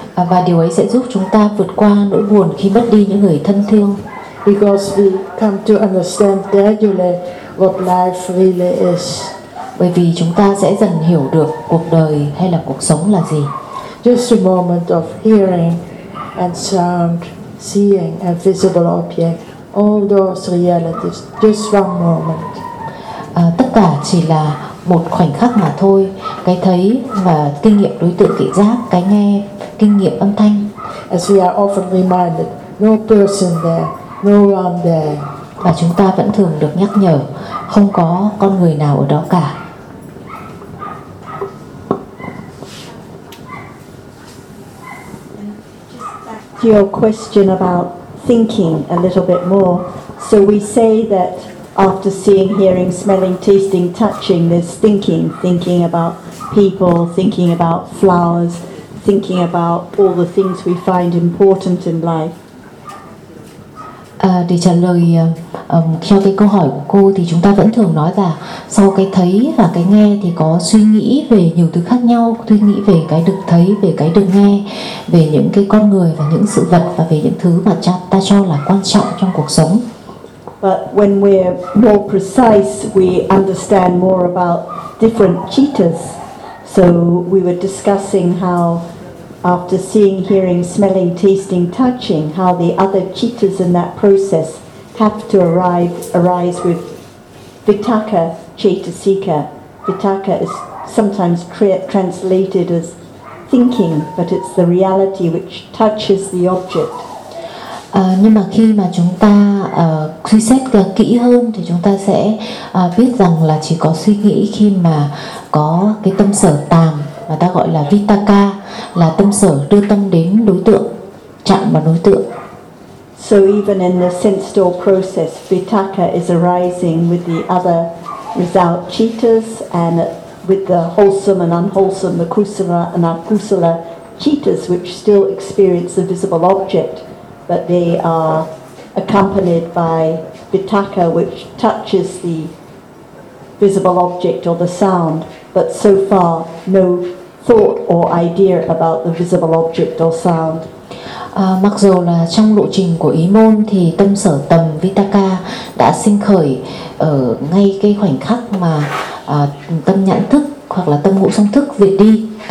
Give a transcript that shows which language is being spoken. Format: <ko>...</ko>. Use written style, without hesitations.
<vi>Và điều ấy sẽ giúp chúng ta vượt qua nỗi buồn khi mất đi những người thân thương.</vi> <en>Because we come to understand gradually what life really is.</en> <vi>Bởi vì chúng ta sẽ dần hiểu được cuộc đời hay là cuộc sống là gì.</vi> <en>Just a moment of hearing and sound, seeing and visible object, all those realities, just one moment.</en> <vi>Tất cả chỉ là một khoảnh khắc mà thôi, cái thấy và kinh nghiệm đối tượng thị giác, cái nghe, kinh nghiệm âm thanh.</vi> <en>As we are often reminded, no person there, no one there.</en> <vi>Và chúng ta vẫn thường được nhắc nhở, không có con người nào ở đó cả.</vi> <en>To your question about thinking a little bit more, so we say that after seeing, hearing, smelling, tasting, touching, there's thinking, thinking about people, thinking about flowers, thinking about all the things we find important in life.</en> <vi>Để trả lời cho cái câu hỏi của cô thì chúng ta vẫn thường nói là sau cái thấy và cái nghe thì có suy nghĩ về nhiều thứ khác nhau, suy nghĩ về cái được thấy, về cái được nghe, về những cái con người và những sự vật và về những thứ mà ta cho là quan trọng trong cuộc sống.</vi> <en>But when we're more precise, we understand more about different cittas. So we were discussing how after seeing, hearing, smelling, tasting, touching, how the other cittas in that process have to arise with vitakka cetasika. Vitakka is sometimes translated as thinking, but it's the reality which touches the object.</en> <vi>Nhưng mà khi mà chúng ta suy xét kỹ hơn thì chúng ta sẽ biết rằng là chỉ có suy nghĩ khi mà có cái tâm sở tàm mà ta gọi là vitakka, là tâm sở đưa tâm đến đối tượng, chạm vào đối tượng.</vi> <en>So even in the sense door process, vitakka is arising with the other result cittas and with the wholesome and unwholesome, the kusala and akusala cittas which still experience the visible object. But they are accompanied by vitakka which touches the visible object or the sound, but so far no thought or idea about the visible object or sound.</en> <vi>Mặc dù là trong lộ trình của ý môn thì tâm sở tầm vitakka đã sinh khởi ở ngay cái khoảnh khắc mà tâm nhãn thức hoặc là tâm ngũ song thức diệt đi.</vi>